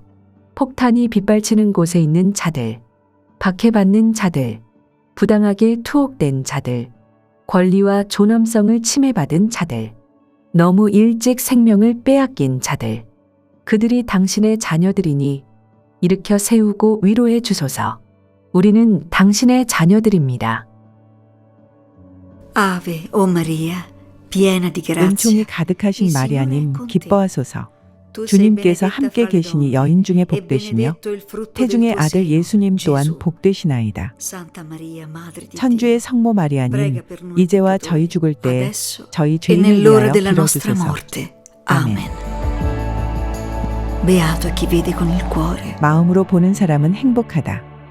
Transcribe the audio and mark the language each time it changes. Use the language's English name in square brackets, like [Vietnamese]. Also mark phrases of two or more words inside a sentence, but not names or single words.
[Korean] 폭탄이 빗발치는 곳에 있는 자들, 박해받는 자들, 부당하게 투옥된 자들, 권리와 존엄성을 침해받은 자들, 너무 일찍 생명을 빼앗긴 자들, 그들이 당신의 자녀들이니 일으켜 세우고 위로해 주소서. 우리는 당신의 자녀들입니다. [Italian] Ave, o Maria, piena di [Korean] 은총이 [Italian] grazia. [Korean] 가득하신 마리아님 기뻐하소서. [Italian] Tu sei [Korean] 주님께서 [Italian] benedetta [Korean] 함께 [Italian] fra le [Korean] 계시니 [Italian] donne, [Korean] 여인 중에 [Italian] e [Korean] 복되시며 [Italian] benedetto il frutto del [Korean] 태중의 [Italian] tuo [Korean] 아들 [Italian] seno, [Korean] 예수님 또한 [Italian] Gesù. [Korean] 복되시나이다. [Italian] Santa Maria, Madre di [Korean] 천주의 [Italian] Dio, [Korean] 성모 마리아님, [Italian] prega per noi [Korean] 이제와 [Italian] peccatori, [Korean] 저희 죽을 때 [Italian] adesso [Korean] 저희 [Italian] e [Korean] 죄인을 [Italian] nell'ora [Korean] 위하여 [Italian] della nostra [Korean] 빌어주소서. [Italian] morte. [Korean] 아멘. [Italian] Amen. Beato chi vede con il cuore. [Korean] 마음으로 보는 사람은 행복하다.